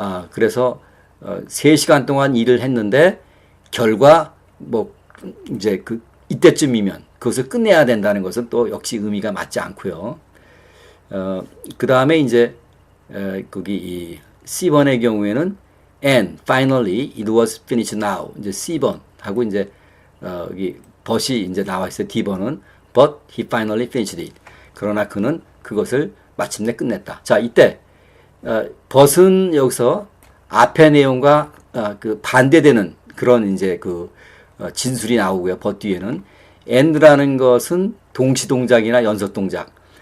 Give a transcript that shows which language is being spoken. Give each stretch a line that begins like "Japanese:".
Korean: 그래서 3시간 동안 일을 했는데 결과 뭐 이제 그 이때쯤이면 그것을 끝내야 된다는 것은 또 역시 의미가 맞지 않고요. 그 다음에 이제 거기 이 C번의 경우에는
English: and finally it was finished now.
Korean: 이제 C번 하고 이제 여기 but이 이제 나와 있어요. D번은
English: but he finally finished it.
Korean: 그러나 그는 그것을 마침내 끝냈다. 자, 이때 but은 여기서 앞의 내용과 그 반대되는 그런 이제 그 진술이 나오고요. but 뒤에는 and라는 것은 동시 동작이나 연속 동작.